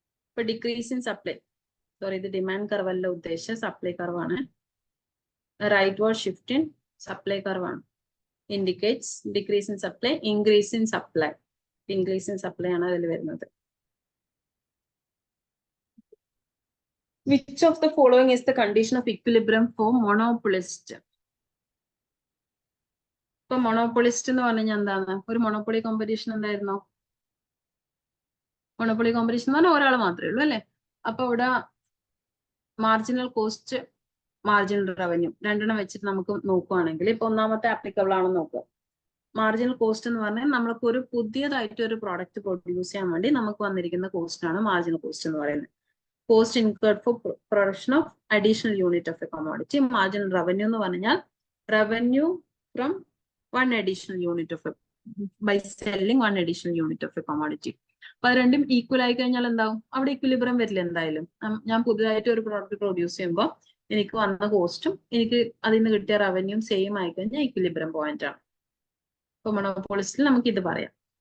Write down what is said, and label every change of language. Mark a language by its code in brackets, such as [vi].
[ml] ഇപ്പൊ [en] decrease in supply, [ml] sorry ഇത് demand curve അല്ല ഉദ്ദേശിച്ച, supply കർവാണ്. [en] Rightward shift in supply കർവാണ്, indicates decrease in supply, increase in supply. [ml] Increase in supply ആണ് അതിൽ വരുന്നത്. [en] Which of the following is the condition of equilibrium for monopolist? [ml] ഇപ്പൊ മോണോപ്പൊളിസ്റ്റ് എന്ന് പറഞ്ഞു കഴിഞ്ഞാൽ എന്താണ്? ഒരു മോണോപ്പൊളി കോമ്പറ്റീഷൻ എന്തായിരുന്നോ? മോണോപ്പൊളി കോമ്പറ്റീഷൻ എന്ന് പറഞ്ഞാൽ ഒരാൾ മാത്രമേ ഉള്ളൂ അല്ലെ. അപ്പൊ ഇവിടെ മാർജിനൽ കോസ്റ്റ്, മാർജിനൽ റവന്യൂ രണ്ടെണ്ണം വെച്ചിട്ട് നമുക്ക് നോക്കുകയാണെങ്കിൽ ഇപ്പൊ ഒന്നാമത്തെ ആപ്ലിക്കബിൾ ആണെന്ന് നോക്കുക. മാർജിനൽ കോസ്റ്റ് എന്ന് പറഞ്ഞാൽ നമ്മൾക്ക് ഒരു പുതിയതായിട്ട് ഒരു പ്രോഡക്റ്റ് പ്രൊഡ്യൂസ് ചെയ്യാൻ വേണ്ടി നമുക്ക് വന്നിരിക്കുന്ന കോസ്റ്റ് ആണ് മാർജിനൽ കോസ്റ്റ് എന്ന് പറയുന്നത്. [en] Cost incurred for production of additional unit of a commodity. Marginal revenue [ml] എന്ന് പറഞ്ഞാൽ [en] revenue from one additional unit of a, by selling one additional unit of a commodity. [ml] അപ്പൊ അത് രണ്ടും ഈക്വൽ ആയി കഴിഞ്ഞാൽ എന്താവും? അവിടെ ഇക്വിലിബ്രിയം വരില്ല എന്തായാലും. ഞാൻ പുതുതായിട്ട് ഒരു പ്രോഡക്റ്റ് പ്രൊഡ്യൂസ് ചെയ്യുമ്പോൾ എനിക്ക് വന്ന കോസ്റ്റും എനിക്ക് അതിൽ നിന്ന് കിട്ടിയ റവന്യൂം സെയിം ആയി കഴിഞ്ഞാൽ ഇക്വിലിബ്രിയം പോയിന്റ് ആണ്. ഇപ്പൊ മോണോപോളിസ്റ്റിൽ നമുക്ക് ഇത് പറയാം.